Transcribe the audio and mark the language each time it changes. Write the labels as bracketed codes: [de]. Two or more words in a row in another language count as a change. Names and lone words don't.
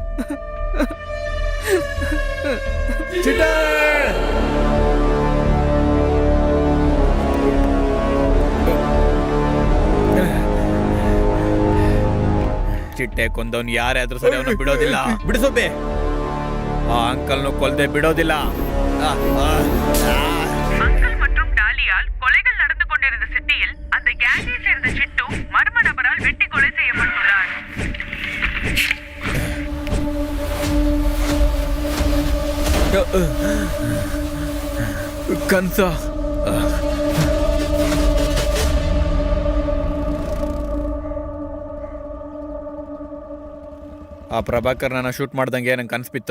[kn] ಚಿಟ್ಟೆ ಕೊಂದವನು ಯಾರೇ ಆದ್ರೂ ಸರಿ, ಅವನು ಬಿಡೋದಿಲ್ಲ. ಬಿಡಿಸೋಬೆ, ಆ ಅಂಕಲ್ನು ಕೊಲ್ದೆ ಬಿಡೋದಿಲ್ಲ. [ta] அங்கல் மற்றும் டாலியால் கொலைகள் நடந்து கொண்டிருந்த சிட்டியில் அந்த கேங்கை சேர்ந்த சிட்டு மர்ம நபரால் வெட்டி கொலை செய்யப்பட்டுள்ளார். [kn] ಕನ್ಸ, ಆ ಪ್ರಭಾಕರ್ ನನ್ನ ಶೂಟ್ ಮಾಡ್ದಂಗೆ ನಂಗೆ ಕನ್ಸ್ಬಿತ್ತು.